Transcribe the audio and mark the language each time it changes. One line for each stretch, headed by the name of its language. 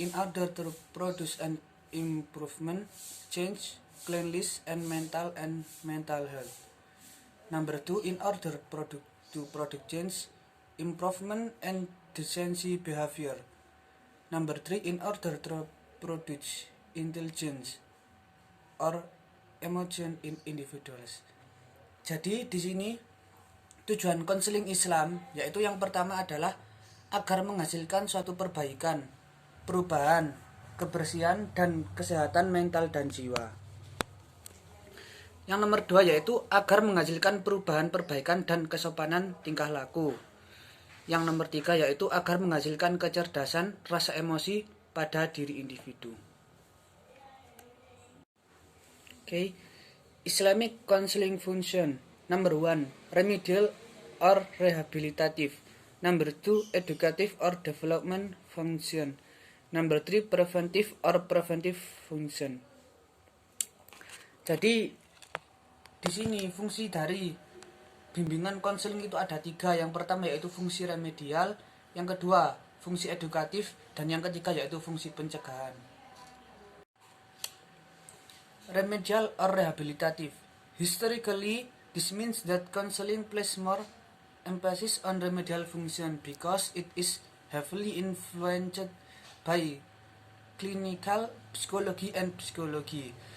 English: In order to produce an improvement, change, cleanliness, and mental health. Number 2. In order to produce change, improvement, and decency behavior. Number 3. In order to produce intelligence or emotion in individuals.
Indonesian: Jadi di sini tujuan konseling Islam yaitu yang pertama adalah agar menghasilkan suatu perbaikan, perubahan, kebersihan dan kesehatan mental dan jiwa. Yang nomor 2 yaitu agar menghasilkan perubahan, perbaikan dan kesopanan tingkah laku. Yang nomor 3 yaitu agar menghasilkan kecerdasan, rasa emosi pada diri individu.
English: Okay. Islamic counseling function. Number 1, remedial or rehabilitative. Number 2, educative or development function. Number 3, preventive or preventive function.
Indonesian: Jadi di sini fungsi dari bimbingan konseling itu ada 3. Yang pertama yaitu fungsi remedial, yang kedua fungsi edukatif, dan yang ketiga yaitu fungsi pencegahan.
English: Remedial or rehabilitative. Historically, this means that counseling places more emphasis on remedial function because it is heavily influenced by clinical psychology and psychology.